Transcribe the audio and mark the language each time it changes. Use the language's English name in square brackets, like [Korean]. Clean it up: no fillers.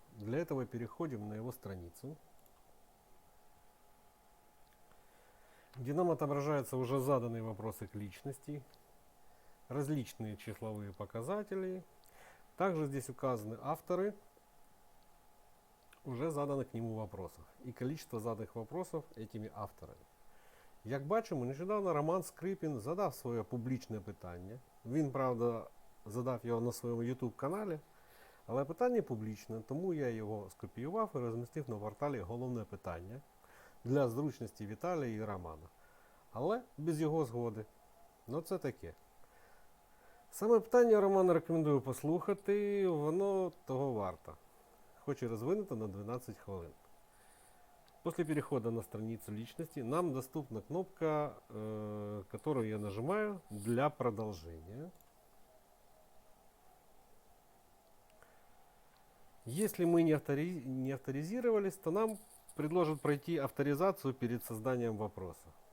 [Russian] Для этого переходим на его страницу, где нам отображаются уже заданные вопросы к личности, различные числовые показатели. Также здесь указаны авторы уже заданных к нему вопросов і количество заданих вопросов этими авторами. [Ukrainian] Як бачимо, нещодавно Роман Скрипін задав своє публічне питання. Він, правда, задав його на своєму YouTube каналі, але питання публічне, тому я його скопіював і розмістив на порталі головне питання для зручності Віталія і Романа. Але без його згоди. Ну це таке. Саме питання, Роман, рекомендую послухати, воно того варто. Хоч і розвинуто на 12 хвилин. [Russian] После перехода на страницу личности нам доступна кнопка, которую я нажимаю для продолжения. Если мы не авторизировались, то нам предложат пройти авторизацию перед созданием вопроса.